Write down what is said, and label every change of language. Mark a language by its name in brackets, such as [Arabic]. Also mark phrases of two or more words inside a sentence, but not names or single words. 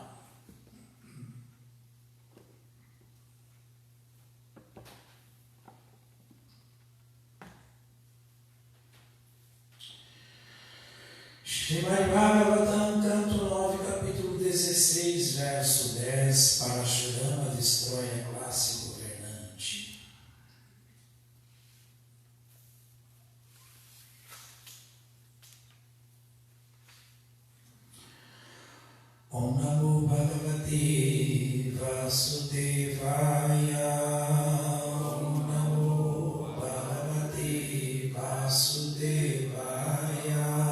[Portuguese] Srimad Bhagavatam, canto 9, capítulo 16, verso 10, Parashurama destrói a classe governante. [Sanskrit] Om Namo Bhagavate Vasudevaya. Om Namo Bhagavate Vasudevaya.